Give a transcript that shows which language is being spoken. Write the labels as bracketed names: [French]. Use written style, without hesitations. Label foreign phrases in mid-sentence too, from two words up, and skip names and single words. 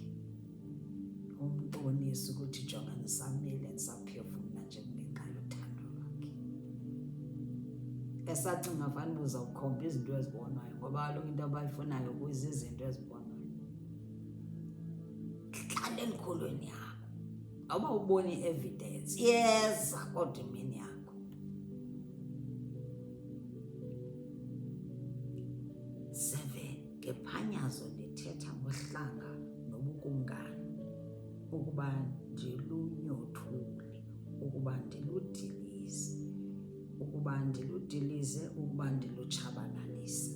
[Xhosa] Umbonisa ukuthi jonga nisamile nisaphefumla nje ngenxa yothando lwakhe. Esacinga fanele uzawukhomba izinto ezibonwayo, ngoba kaloku into abayifunayo kuzizinto ezibonwayo. Hlale enkholweni yakho, awuba uboni i-evidence yeza kodwa imini yakho. 7 ngephanyazo lithetha ngohlanga nobukumkani, ukuba ndilunyothule, ukuba ndiludilize, ukuba ndilutshabalalise.